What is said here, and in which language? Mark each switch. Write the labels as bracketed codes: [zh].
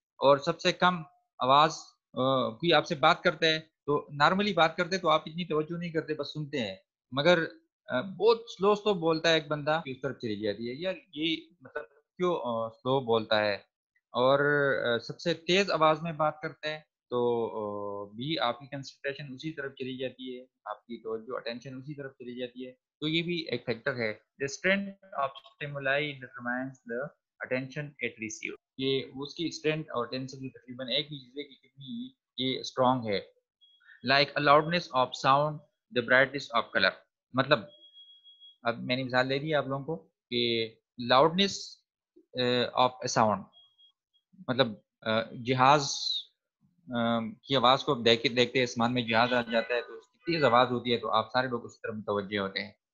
[ur] اور سب سے کم آواز کوئی آپ سے بات کرتا ہے تو نارملی بات کرتے تو آپ اتنی توجہ نہیں کرتے، بس سنتے ہیں، مگر بہت سلو بولتا ہے ایک بندہ اس طرف چلی جاتی ہے، یار یہ مطلب کیوں سلو بولتا ہے. اور سب سے تیز آواز میں بات کرتا ہے تو بھی آپ کی کنسنٹریشن اسی طرف چلی جاتی ہے، آپ کی توجہ اٹینشن اسی طرف چلی جاتی ہے. تو یہ بھی ایک فیکٹر ہے. [en] The strength of stimuli determines the attention it receives. [ur] یہ اس کی اسٹرینتھ اور ٹینسٹی تقریباً ایک ہی چیز ہے کہ کتنی یہ اسٹرانگ ہے. [en] Like loudness of sound, the brightness of color. [ur] مطلب اب میں نے مثال دے دی آپ لوگوں کو کہ [en] loudness of a sound, [ur] مطلب جہاز کی آواز کو دیکھتے دیکھتے آسمان میں جہاز آ جاتا ہے تو اس کی تیز آواز ہوتی ہے تو آپ سارے لوگ اس طرف متوجہ ہوتے ہیں.